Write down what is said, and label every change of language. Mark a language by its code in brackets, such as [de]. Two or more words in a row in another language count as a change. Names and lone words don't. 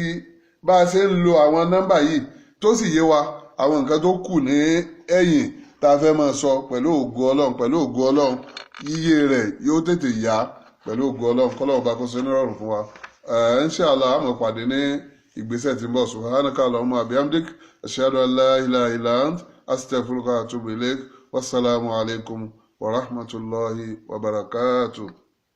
[yo] bá a ṣe ń lo àwọn nọ́mbà yìí tó sì yé wa àwọn nǹkan tó kù ní ẹ̀yìn tá a fẹ́ máa sọ pẹ̀lú ògo ọlọ́run yíyé rẹ̀ yóò tètè yá pẹ̀lú ògo ọlọ́run kọ́lọ́run bá kó ṣe nírọ̀rùn fún wa. Inshallah a máa pàdé ní ìgbésẹ̀ tí ń bọ̀. [ar] سبحانك اللهم وبحمدك أشهد أن لا إله إلا أنت أستغفرك وأتوب إليك. والسلام عليكم ورحمة الله وبركاته.